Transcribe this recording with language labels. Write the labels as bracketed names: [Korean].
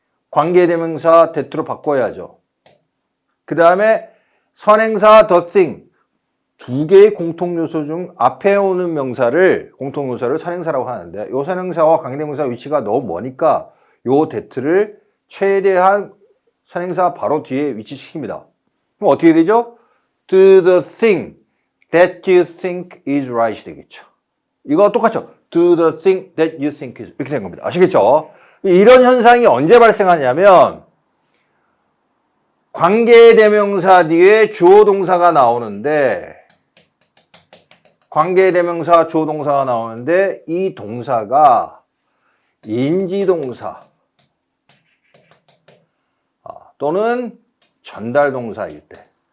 [Korean] 관계대명사 that로 바꿔야죠. 그 다음에 선행사 [English] the thing. [Korean] 두 개의 공통요소 중 앞에 오는 명사를, 공통요소를 선행사라고 하는데, 요 선행사와 관계대명사 위치가 너무 머니까 요 that를 최대한 선행사 바로 뒤에 위치시킵니다. 그럼 어떻게 되죠? [English] Do the thing that you think is right [Korean] 되겠죠. 이거 똑같죠? [English] Do the thing that you think is [Korean] 이렇게 된 겁니다. 아시겠죠? 이런 현상이 언제 발생하냐면 관계대명사 뒤에 주어동사가 나오는데 관계대명사 주어동사가 나오는데 이 동사가 인지동사 또는 전달동사일 때